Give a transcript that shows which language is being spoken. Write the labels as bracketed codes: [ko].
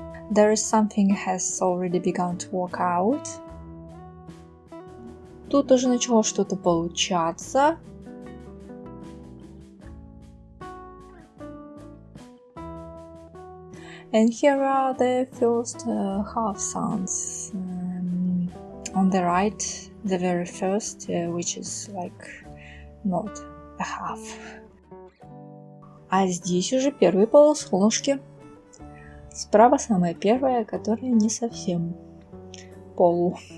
[en] There is something has already begun to work out. [ru] Тут уже начало что-то получаться. [en] And here are the first half suns. On the right, the very first, which is like not a half. [ru] А здесь уже первые полусолнышки. Справа самая первая, которая не совсем полу.